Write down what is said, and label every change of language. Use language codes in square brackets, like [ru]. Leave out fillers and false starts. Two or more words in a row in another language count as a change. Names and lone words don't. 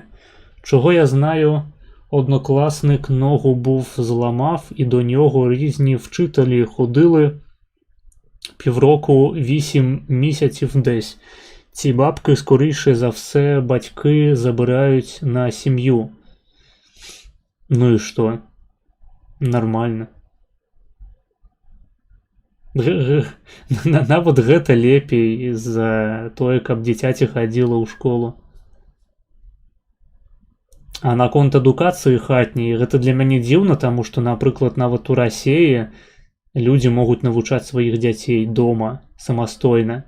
[uk] Чого я знаю, однокласник ногу був зламав, і до нього різні вчителі ходили півроку, 8 місяців десь. Ці бабки, скоріше за все, батьки забирають на сім'ю. Ну і що? Нормально. [be] Нават гэта лепей за тое, каб дзіцяці хадзіла ў школу. А наконт адукацыі хатняй, гэта для мяне дзіўна, таму што, напрыклад, нават у Расіі людзі могуць навучаць сваіх дзяцей дома, самастойна.